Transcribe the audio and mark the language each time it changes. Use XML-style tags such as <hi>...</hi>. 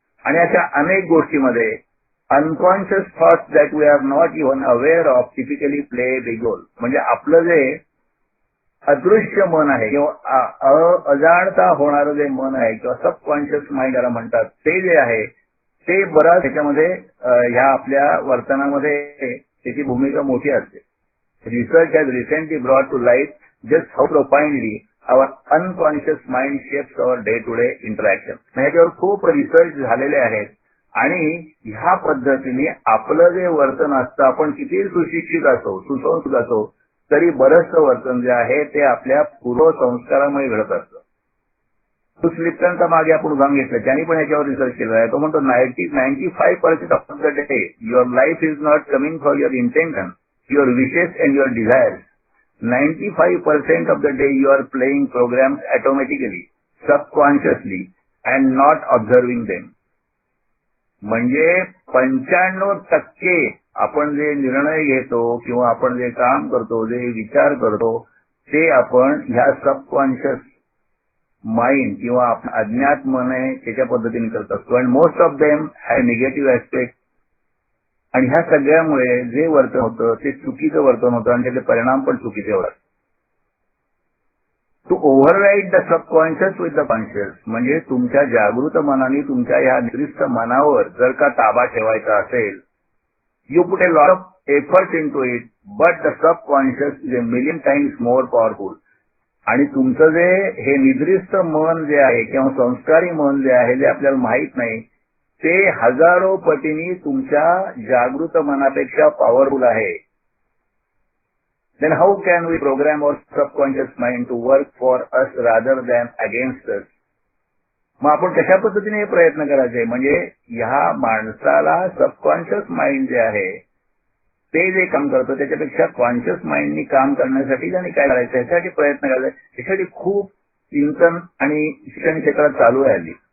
<mr>आणि अशा अनेक गोष्टीमध्ये</mr> <en>Unconscious thoughts that we are not even aware of typically play big role.</en> <mr>म्हणजे आपलं जे अदृश्य मन आहे किंवा अजाणता होणारं जे मन आहे किंवा सबकॉन्शियस माइंड याला म्हणतात, ते जे आहे ते बराच त्याच्यामध्ये ह्या आपल्या वर्तनामध्ये त्याची भूमिका मोठी असते.</mr> <en>Research has recently brought to light just how profoundly our unconscious mind shapes our day-to-day interaction.</en> <mr>ह्याच्यावर खूप रिसर्च झालेले आहेत आणि ह्या पद्धतीने आपलं जे वर्तन असतं, आपण किती सुशिक्षित असो, सुसंस्कृत असो, तरी बरंचसं वर्तन जे आहे ते आपल्या पूर्वसंस्कारामुळे घडत असतं. ब्रूस लिप्टनचा मागे आपण उदाहरण घेतलं, त्यांनी पण ह्याच्यावर रिसर्च केलं आहे. तो म्हणतो</mr> <en>95% of the day your life is not coming for your intention, your wishes and your desires. 95% of the day you are playing programs automatically, subconsciously and not observing them.</en> <mr>म्हणजे 95% आपण जे निर्णय घेतो किंवा आपण जे काम करतो, जे विचार करतो, ते आपण ह्या सबकॉन्शियस माइंड किंवा अज्ञात मन आहे त्याच्या पद्धतीने करत असतो.</mr> <en>And most of them have negative aspect.</en> <mr>आणि ह्या सगळ्यामुळे जे वर्तन होतं ते चुकीचं वर्तन होतं आणि त्याचे परिणाम पण चुकीचे होतात.</mr> <en>to override the subconscious with the conscious</en> <mr>म्हणजे तुमच्या जागृत मनाने तुमच्या ह्या निकृष्ट मनावर जर का ताबा ठेवायचा असेल,</mr> <en>You put a lot of efforts into it, but the subconscious is a million times more powerful.</en> <mr>आणि तुमचं जे हे निद्रिस्त मन जे आहे किंवा संस्कारी मन जे आहे जे आपल्याला माहित नाही ते हजारो पटींनी तुमच्या जागृत मनापेक्षा पॉवरफुल आहे.</mr> <en>Then how can we program our subconscious mind to work for us rather than against us?</en> <mr>मग आपण कशा पद्धतीने हे प्रयत्न करायचे म्हणजे ह्या माणसाला सबकॉन्शियस माइंड जे आहे ते जे काम करतं त्याच्यापेक्षा कॉन्शियस माइंडनी काम करण्यासाठी त्यांनी काय करायचं यासाठी प्रयत्न करायचा. यासाठी खूप चिंतन आणि शिक्षण क्षेत्रात चालू आहे हल्ली.</mr>